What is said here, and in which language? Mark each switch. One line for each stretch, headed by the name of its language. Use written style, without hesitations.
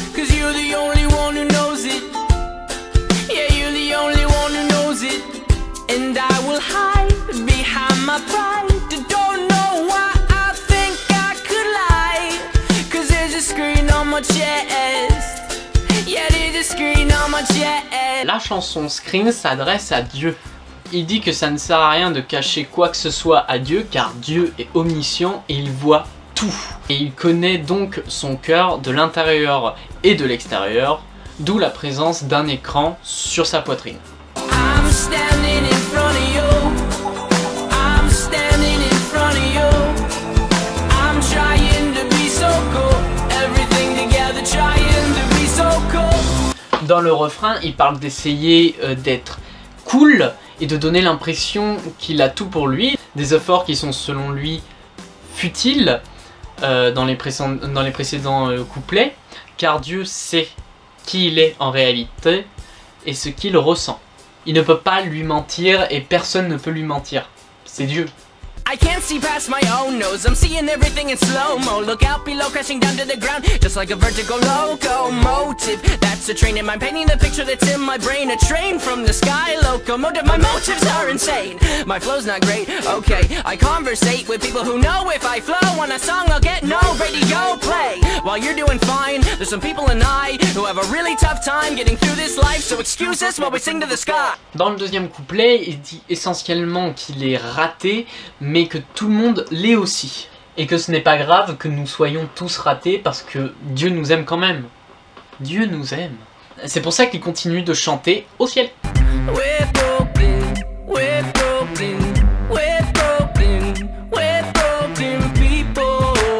English: Cause you're the only one who knows it. Yeah, you're the only one who knows it. And I will hide behind my pride. Don't know why I think I could lie. Cause there's a screen on my chest. Yeah, there's a screen on my chest.
French: La chanson Scream s'adresse à Dieu. Il dit que ça ne sert à rien de cacher quoi que ce soit à Dieu car Dieu est omniscient et il voit tout. Et il connaît donc son cœur de l'intérieur et de l'extérieur, d'où la présence d'un écran sur sa poitrine.
English: I'm standing in front of you. I'm standing in front of you. I'm trying to be so cool. Everything together trying to be so cool.
French: Dans le refrain, il parle d'essayer d'être cool et de donner l'impression qu'il a tout pour lui. Des efforts qui sont selon lui futiles dans les précédents couplets, car Dieu sait qui il est en réalité et ce qu'il ressent. Il ne peut pas lui mentir et personne ne peut lui mentir. C'est Dieu.
English: I can't see past my own nose. I'm seeing everything in slow-mo. Look out below, crashing down to the ground, just like a vertical locomotive. That's a train in my painting the picture that's in my brain. A train from the sky, locomotive. My motives are insane. My flow's not great, okay. I conversate with people who know if I flow on a song, I'll get no radio play. While you're doing fine, there's some people and I who have a really tough time getting through this life. So excuse us while we sing to the sky.
French: Dans le deuxième couplet, il dit essentiellement qu'il est raté, mais que tout le monde l'est aussi. Et que ce n'est pas grave que nous soyons tous ratés parce que Dieu nous aime quand même. Dieu nous aime. C'est pour ça qu'il continue de chanter au ciel.
English: We're broken, we're broken, we're broken, we're broken people.